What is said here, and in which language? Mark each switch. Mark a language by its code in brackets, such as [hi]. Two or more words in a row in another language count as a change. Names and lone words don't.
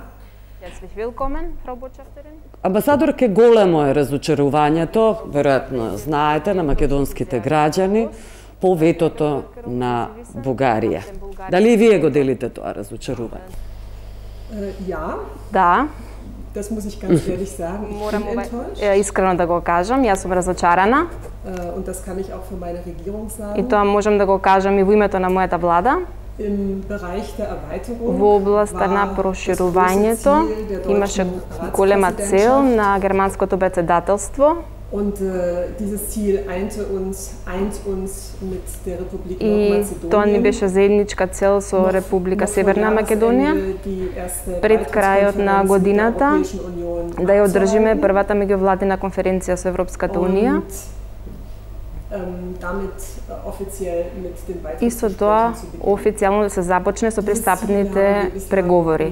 [de] Herzlich willkommen, Frau Botschafterin. [mk] Амбасадорке, големо е разочарувањето, веројатно знаете, на македонските граѓани по ветото на Бугарија. Дали и вие го делите тоа разочарување? [de] Ja. [mk] Да. [de] Das muss ich ganz ehrlich sagen. Ich bin enttäuscht. [mk] Искрено да го кажам, јас сум разочарана. [de] Und das kann ich auch für meine Regierung sagen. [mk] И тоа можам да го кажам и во името на мојата влада. [de] Im Bereich der Erweiterung [mk] Во областа на проширувањето имаше голема цел на германското председателство. [de] Und dieses Ziel eint uns mit der Republik [mk] И тоа ни беше заедничка цел со Република Северна Македонија пред крајот на годината да ја одржиме првата меѓувладина конференција со Европската унија. И со тоа официјално да се започне со пристапните преговори.